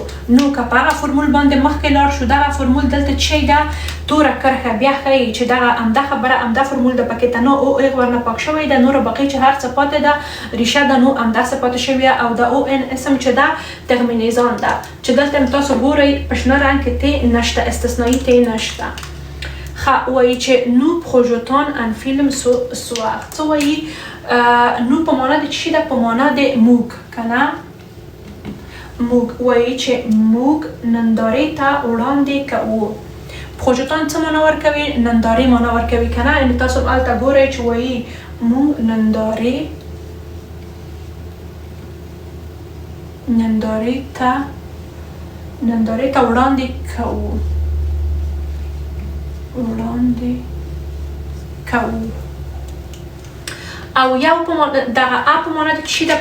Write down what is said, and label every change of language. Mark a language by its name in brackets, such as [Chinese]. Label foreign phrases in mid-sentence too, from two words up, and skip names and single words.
[Pashto] نو که په هغه فرمول باندې مخکې لاړ شو دغه فرمول دلته چې ده توره کرښه بیا ښیي چې دغه همدا خبره همدا فرمول د پکې ته نو او ایغ ورنه پاک شوی ده نور باقي چې هر څه پاتې ده ریشه ده نو همداسې پاتې شوی او د او ان اسم چې ده ترمینیزان ده چې دلته تاسو ګورئ په شنه رنګ کې تی نشته استثنایی تی نشته. وایي چې [French] nous projetons un film soir. [Pashto] څه وایي؟ نو په معنا د چی ده؟ په معنا د موږ کنه موږ وایي چې موږ نندارې ته وړاندې کوو. پروژتان څه معنا ورکوي؟ نندارې معنا ورکوي کنه. یعنې تاسو هلته ګورئ چې وایي موږ نندارې ته وړاندې کوو او یو دغه ا په معنا د چی ده؟